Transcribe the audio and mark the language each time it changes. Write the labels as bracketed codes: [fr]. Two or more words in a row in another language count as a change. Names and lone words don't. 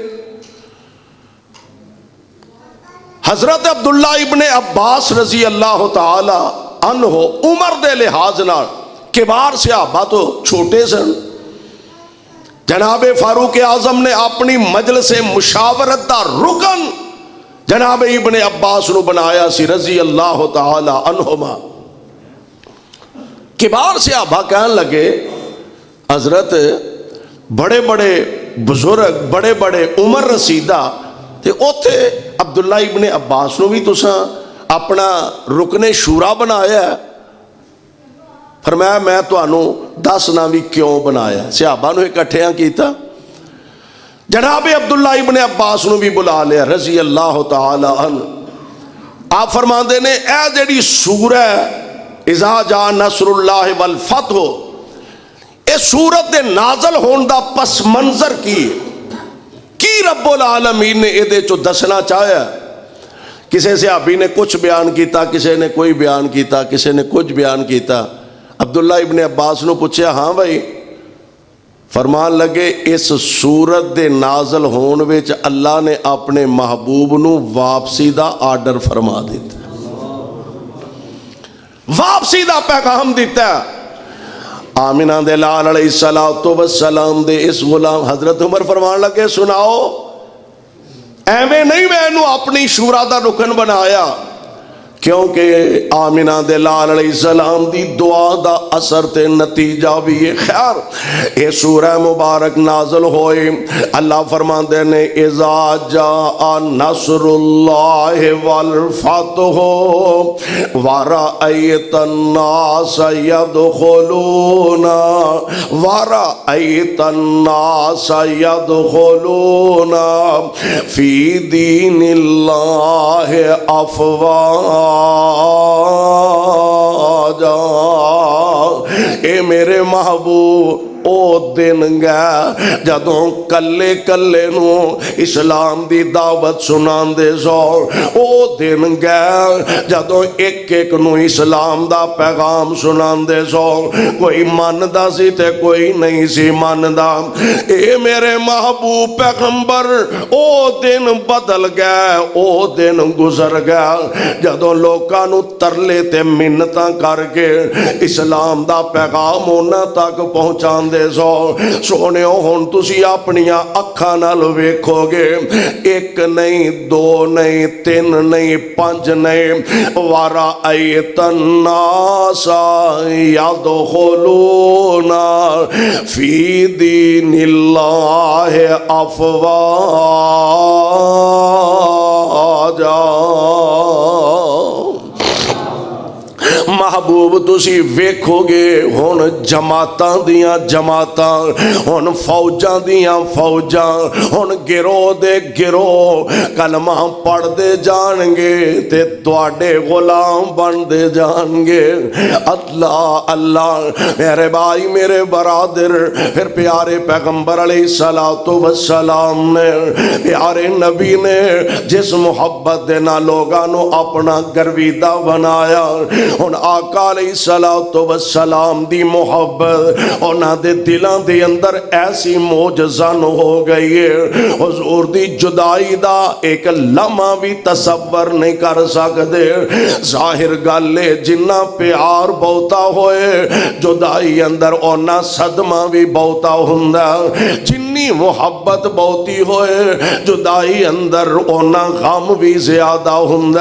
[pa] حضرت عبداللہ ابن عباس [ar] رضی اللہ تعالی عنہ [pa] عمر دے لحاظ نال کبار صحابہ تو چھوٹے سن جناب فاروق اعظم نے اپنی مجلس مشاورت دا رکن جناب ابن عباس نو بنایا سی [ar] رضی اللہ تعالی عنہما [pa] کبار صحابہ کہنے لگے حضرت بڑے بڑے بزرگ بڑے بڑے عمر رسیدہ تے اوتھے عبداللہ ابن عباس نو بھی تساں اپنا رکن شورا بنایا ہے فرمایا میں تانوں دسنا بھی کیوں بنایا صحابہ نو اکٹھیاں کیتا جناب عبداللہ ابن عباس نو بھی بلا لیا [ar] رضی اللہ تعالی عنہ [pa] آپ فرماندے نے اے جڑی سورہ [ar] اذا جاء نصر اللہ والفتح [pa] اے سورت دے نازل ہون دا پس منظر کی [ar] رب العالمین [pa] نے اے دے چو دسنا چاہیا کسے صحابی نے کچھ بیان کیتا کسے نے کوئی بیان کیتا کسے نے کچھ بیان کیتا عبداللہ ابن عباس نو پوچھیا ہاں بھائی فرمان لگے اس سورت دے نازل ہون وچ اللہ نے اپنے محبوب نو واپسی دا آرڈر فرما دیتا واپسی دا پیغام دیتا آمینہ دے لال [ar] علیہ السلام [pa] دے اس غلام حضرت عمر فرمان لگے سناؤ ایویں نہیں میں انہوں اپنی شورا دا رکن بنایا کیونکہ آمینہ دے لال [ar] علیہ السلام [pa] دی دعا دا اثر تے نتیجہ بھی یہ خیر اے سورہ مبارک نازل ہوئے اللہ فرمان دے نے [ar] اذا جاء نصر اللہ والفتح ورأیت الناس يدخلون فی دین اللہ افواجا [pa] اے میرے محبوب او دن گیا جدوں کلے کلے نو اسلام دی دعوت سنان دے زور او دن گیا جدوں ایک ایک نو اسلام دا پیغام سنان دے زور کوئی ماندا سی تے کوئی نہیں سی ماندا اے میرے محبوب پیغمبر او دن بدل گیا او دن گزر گیا جدوں لوکاں نو ترلے تے منتاں کر کے اسلام دا پیغام انہاں تک پہنچان دے سو سونے ہون تسی اپنیاں اکھاں نال ویکھو گے ایک نہیں دو نہیں تین نہیں پانچ نہیں [ar] ورأیت الناس يدخلون فی دین اللہ افواجا [pa] محبوب تسی ویکھو گے ہن جماعتاں دیاں جماعتاں، ہن فوجاں دیاں فوجاں، ہن گروہ دے گروہ کلمہ پڑھ دے جان گے تے تواڈے غلام بن دے جان گے۔ اللہ اللہ میرے بھائی میرے برادر، پھر پیارے پیغمبر [ar] علیہ السلام [pa] نے، پیارے نبی نے جس محبت دے نال لوگاں نو اپنا گرویدہ بنایا، ہن آقا [ar] علیہ السلام [pa] دی محبت انہاں دے دلاں دے اندر ایسی موجزن ہو گئی ہے، حضور دی جدائی دا ایک لمحہ بھی تصور نہیں کر سکدے۔ ظاہر گل ہے جنہ پیار بہتا ہوئے جدائی اندر اونا صدمہ بھی بہتا ہوندا، جنی محبت بہتی ہوئے جدائی اندر اونا غم بھی زیادہ ہوندا۔